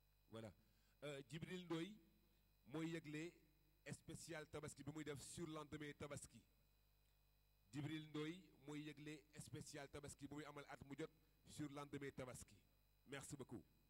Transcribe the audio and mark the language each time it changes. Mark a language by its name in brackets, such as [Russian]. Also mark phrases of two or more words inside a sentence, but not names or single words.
[French] Voilà. [Wolof] Euh, Djibril Ndoye mooy yëgle spécial tabaski bi muy def [French] sur lendemain [Wolof] tabaski. Djibril Ndoye mooy yëgle spécial tabaski bu muy amal at mu jot [French] sur lendemain [Wolof] tabaski. [French] Merci beaucoup.